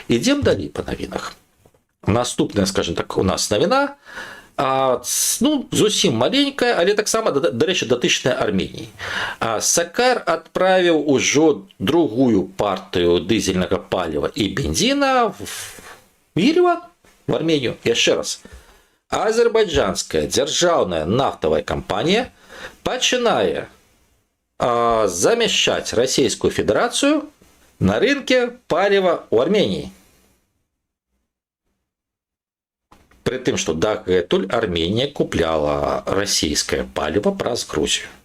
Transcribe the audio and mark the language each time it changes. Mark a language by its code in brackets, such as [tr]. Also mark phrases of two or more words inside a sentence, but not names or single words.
[be] Ідзем далей па навінах. Наступная, скажем так, у нас навіна, ну, зусім маленькая, але таксама, дарэчы, датычная Арменіі. Сакар адправіў ужо другую партыю дызельнага паліва і бензіна в Ереван, в Арменію. Яшчэ раз. Азербайджанская дзяржаўная нафтавая кампанія пачынае замяшчаць Расійскую Федэрацыю на рынке паліва ў Арменіі. При тым, што дагэтуль Арменія купляла расійскае паліва праз Грузію.